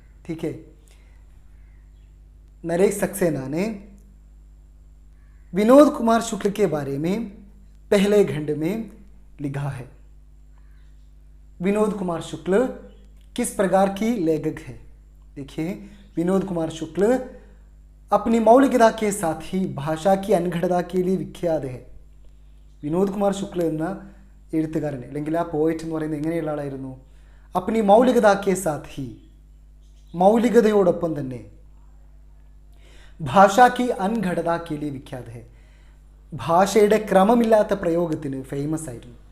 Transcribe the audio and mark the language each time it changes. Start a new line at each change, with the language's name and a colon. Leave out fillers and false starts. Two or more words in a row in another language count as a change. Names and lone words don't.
Hindi: ठीक है, नरेश सक्सेना ने विनोद कुमार शुक्ल के बारे में पहले खंड में लिखा है. विनोद कुमार शुक्ल किस प्रकार की लेखक है. देखिए, विनोद कुमार शुक्ल अपनी मौलिकता के साथ ही भाषा की अनघड़ता के लिए विख्यात है.
Malayalam: വിനോദ് കുമാർ ശുക്ല എന്ന എഴുത്തുകാരൻ അല്ലെങ്കിൽ ആ പോയറ്റ് എന്ന് പറയുന്നത് എങ്ങനെയുള്ള ആളായിരുന്നു,
Hindi: अपनी मौलिकता के साथ ही,
Malayalam: മൗലികതയോടൊപ്പം തന്നെ
Hindi: भाषा की अनघड़ता के लिए विख्यात है,
Malayalam: ഭാഷയുടെ ക്രമമില്ലാത്ത പ്രയോഗത്തിന് ഫേമസ് ആയിരുന്നു.